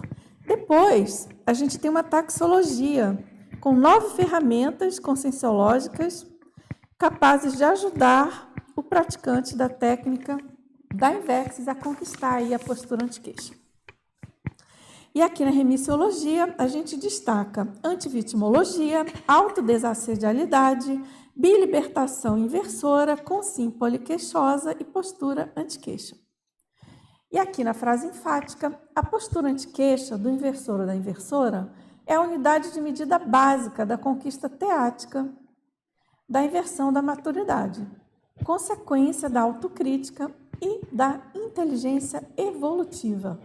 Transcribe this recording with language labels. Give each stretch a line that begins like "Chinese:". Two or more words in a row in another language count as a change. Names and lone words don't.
Portuguese: Depois, a gente tem uma taxologia com 9 ferramentas conscienciológicas capazes de ajudar o praticante da técnica da Invexis a conquistar aí a postura anti-queixa. E aqui na remissiologia, a gente destaca antivitimologia, autodesassedialidade, bilibertação inversora, consim poliqueixosa e postura anti-queixa. E aqui na frase enfática, a postura anti-queixa do inversor ou da inversora é a unidade de medida básica da conquista teática da inversão da maturidade, consequência da autocrítica e da inteligência evolutiva.